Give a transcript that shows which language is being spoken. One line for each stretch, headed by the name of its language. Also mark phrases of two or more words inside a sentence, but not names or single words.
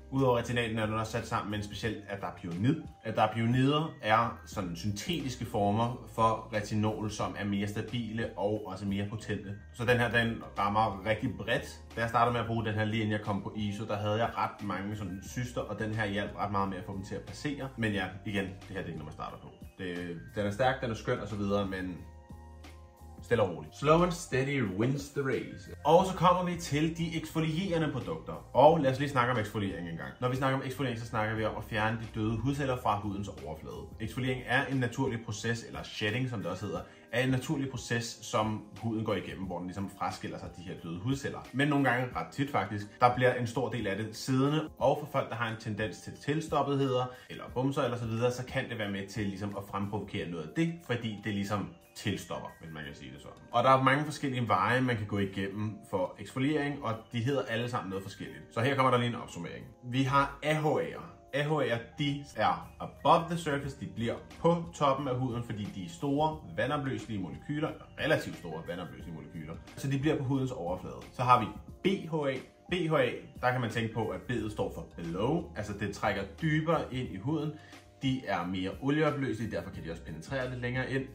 Danish: Udover retinalen er den også sat sammen med en speciel adapionid. Adaponider er sådan syntetiske former for retinol, som er mere stabile og også mere potente. Så den her, den rammer rigtig bredt. Da jeg startede med at bruge den her lige inden jeg kom på ISO, der havde jeg ret mange sådan cyster, og den her hjalp ret meget med at få dem til at passere. Men ja, igen, det her det er ikke noget, man starter på. Den er stærk, den er skøn og så videre, men stille og roligt.
English: Slow and steady wins the race.
Danish: Og så kommer vi til de eksfolierende produkter. Og lad os lige snakke om eksfoliering en gang. Når vi snakker om eksfoliering, så snakker vi om at fjerne de døde hudceller fra hudens overflade. Eksfoliering er en naturlig proces, eller shedding som det også hedder, er en naturlig proces, som huden går igennem, hvor den ligesom fraskiller sig de her døde hudceller. Men nogle gange, ret tit faktisk, der bliver en stor del af det siddende, og for folk, der har en tendens til tilstoppetheder, eller bumser eller så videre, så kan det være med til ligesom at fremprovokere noget af det, fordi det ligesom tilstopper, hvis man kan sige det sådan. Og der er mange forskellige veje, man kan gå igennem for eksfoliering, og de hedder alle sammen noget forskelligt. Så her kommer der lige en opsummering. Vi har AHA'er. AHA'er, de er
English: above the surface,
Danish: de bliver på toppen af huden, fordi de er store, vandopløselige molekyler, relativt store vandopløselige molekyler, så de bliver på hudens overflade. Så har vi BHA. BHA, der kan man tænke på, at B'et står for below, altså det trækker dybere ind i huden. De er mere olieopløselige, derfor kan de også penetrere lidt længere ind.